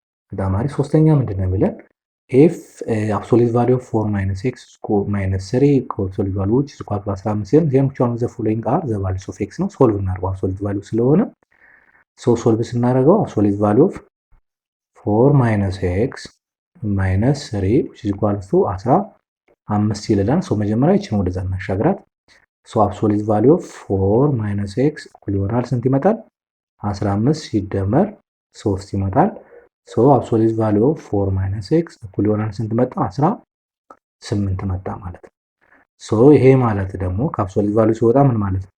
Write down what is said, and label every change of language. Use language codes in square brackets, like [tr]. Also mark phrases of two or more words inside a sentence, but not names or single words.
[am] በጣም አሪፍ። ሶስተኛ ምንድን ነው የሚለን [en] if absolute value of 4 minus x minus 3 absolute value which is equal to 15 [am] ሲሆን [en] then which one of the following are the values of x [am] ነው። ሶልቭ እናድርገው [en] absolute value [am] ስለሆነ ሶልቭ ስናደርገው [en] absolute value of 4 minus x minus 3 which is equal to 15 [am] ይለናል። መጀመሪያ ይችን ወደዛ እናሻግራት። [en] absolute value of 4 minus x [am] እኩል ይሆናል ስንት ይመጣል? 15 ሲደመር 3 ይመጣል። [en] absolute value of 4 minus x [am] እኩል ይሆናል ስንት መጣ? 18 መጣ ማለት ነው። ይሄ ማለት ደግሞ [en] absolute value [am] ሲወጣ ምን ማለት ነው?